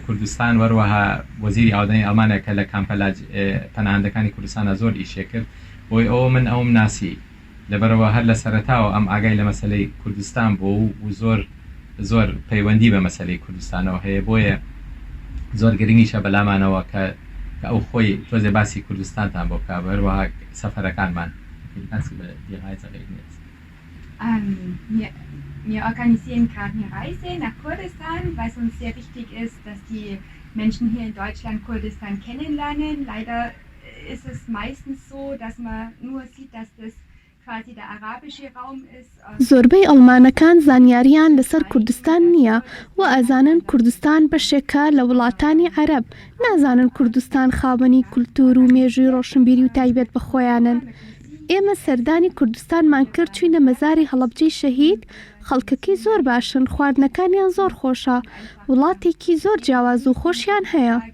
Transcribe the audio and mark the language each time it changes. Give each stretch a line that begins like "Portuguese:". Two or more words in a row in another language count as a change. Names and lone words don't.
Central Kurdish: کوردستان وەروەها وەزیری ئاودانی ئەڵمانیا کە لە کامپەلا پەناهندەکانی کوردستانە زۆر ئیشێ کرد بۆی ئەوە من ئەوم ناسی لەبەرەوە هەر لە سەرەتاوە ئەم ئاگای لە مەسلەی کوردستان بۆ و زۆر پەیوەندی بە مەسلەی کوردستانەوە هەیە بۆیە زۆر گرنگیشە بەلامانەوە کە ئەو خۆی تۆزێ باسی کوردستانتان بۆ بکە بەروەها سەفەرەکانمان
German: Wir organisieren gerade eine Reise nach Kurdistan, weil es uns sehr wichtig ist, dass die Menschen hier in Deutschland Kurdistan kennenlernen. Leider ist es meistens so, dass man nur sieht, dass das quasi der arabische Raum ist.
Central Kurdish: زۆربەی ئەڵمانەکان زانیاریان لەسەر کوردستان نییە و ئەزانن کوردستان بەشێکە لە وڵاتانی عەرەب نازانن کوردستان خاوەنی کولتور و مێژووی ڕۆشنبیری و تایبەت بە خۆیانن. ئێمە سەردانی کوردستانمان کرد چوینە مەزاری هەڵەبجەی شەهید خەڵکەکەی زۆر باشن خواردنەکانیان زۆر خۆشە وڵاتێکی زۆر جیاواز و خۆشیان هەیە.